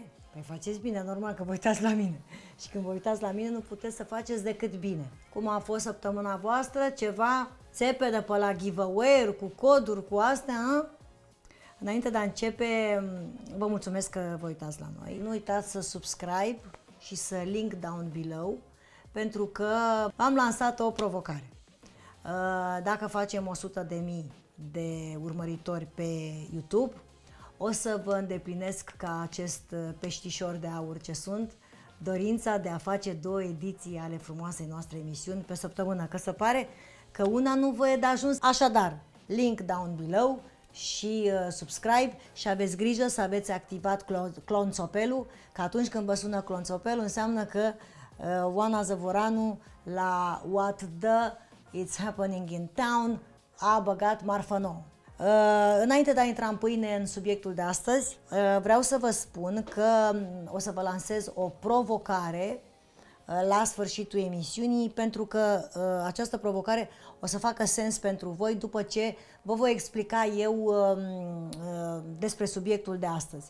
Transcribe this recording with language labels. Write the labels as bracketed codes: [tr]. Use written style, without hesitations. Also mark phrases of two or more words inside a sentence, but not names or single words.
[ro] Păi faceți bine, normal că vă uitați la mine. Și când vă uitați la mine, nu puteți să faceți decât bine. Cum a fost săptămâna voastră? Ceva țepe de pe la giveaway-uri, cu coduri, cu astea, a? Înainte de a începe, vă mulțumesc că vă uitați la noi. Nu uitați să subscribe și să [en] link down below, [ro] pentru că am lansat o provocare. Dacă facem 100.000 de urmăritori pe YouTube, o să vă îndeplinesc ca acest peștișor de aur ce sunt, dorința de a face 2 ediții ale frumoasei noastre emisiuni pe săptămână, că se pare că una nu vă e de ajuns. Așadar, [en] link down below [ro] și subscribe și aveți grijă să aveți activat clonțopelul, că atunci când vă sună clonțopelul înseamnă că Oana Zăvoranu la What the It's Happening in Town a băgat marfă nouă. Înainte de a intra în pâine în subiectul de astăzi, vreau să vă spun că o să vă lansez o provocare la sfârșitul emisiunii, pentru că această provocare o să facă sens pentru voi după ce vă voi explica eu despre subiectul de astăzi.